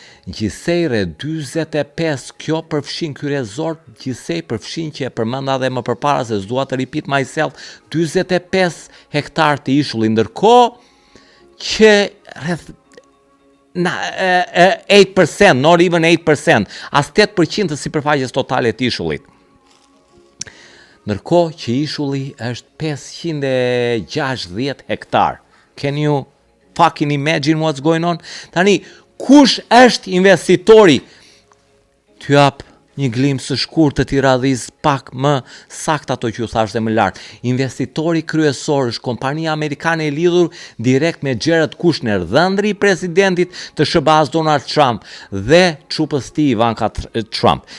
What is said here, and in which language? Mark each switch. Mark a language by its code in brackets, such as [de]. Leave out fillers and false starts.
[sq] Gjithsej rre 45, kjo përfshin ky resort, gjithsej përfshin që e përmenda dhe më përpara se s'dua të [en] repeat myself, [sq] 45 hektar të ishulli, ndërkohë që rreth 8%, [en] not even 8%, [sq] as 8% të sipërfaqes totale të ishullit. Ndërkohë që ishulli është 560 hektar. [en] Can you fucking imagine what's going on? [sq] Tani, kush është investitori? T'ju jap një glimt së shkurtër të radhis pak më saktë ato që ju thash dhe më lart. Investitori kryesor është kompania amerikane e lidhur direkt me Jared Kushner, dhëndri i presidentit të SBA-s Donald Trump dhe çupës tij Ivanka Trump.